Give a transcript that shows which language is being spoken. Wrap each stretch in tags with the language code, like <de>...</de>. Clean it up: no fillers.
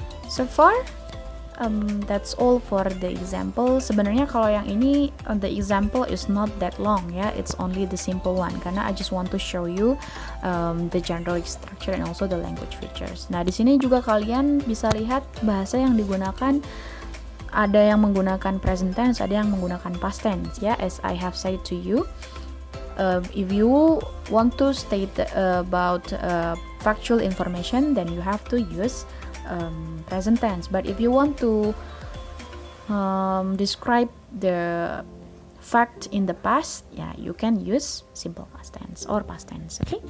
<en>So far, that's all for the example.</en> <id>Sebenarnya kalau yang ini,</id> <en>the example is not that long, ya. It's only the simple one,</en> <id>karena</id> <en>I just want to show you the general structure and also the language features.</en> <id>Nah, di sini juga kalian bisa lihat bahasa yang digunakan. Ada yang menggunakan present tense, ada yang menggunakan past tense, ya.</id> <en>As I have said to you, if you want to state about factual information, then you have to use present tense. But if you want to describe the fact in the past, yeah, you can use simple past tense or past tense.</en>